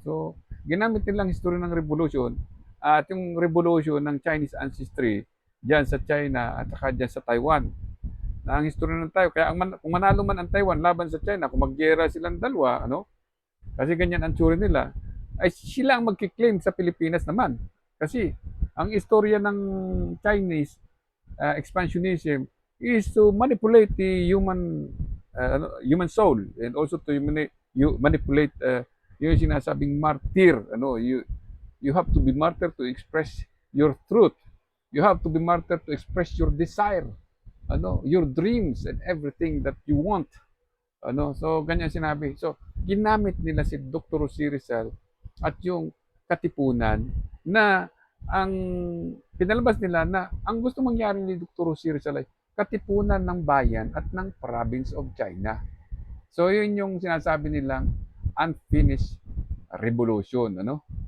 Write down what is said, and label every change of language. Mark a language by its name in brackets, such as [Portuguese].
[Filipino] So, ginamit nilang history ng revolution at yung revolution ng Chinese ancestry diyan sa China at saka diyan sa Taiwan. Na ang history ng Taiwan, kaya kung manalo man ang Taiwan laban sa China, kung maggera silang dalawa, ano? Kasi ganyan ang tsura nila, ay sila ang magkiklaim sa Pilipinas naman. Kasi ang istorya ng [English] Chinese expansionism is to manipulate the human soul and also to manipulate [Filipino] yung sinasabing [English] martyr, ano, you have to be martyr to express your truth, you have to be martyr to express your desire, ano, your dreams and everything that you want, ano. [Filipino] So ganyan sinabi, so ginamit nila si Dr. Jose Rizal at yung katipunan na ang pinalabas nila na ang gusto mangyari ni Dr. Jose Rizal ay katipunan ng bayan at ng province of China. So yun yung sinasabi nilang unfinished revolution, ano.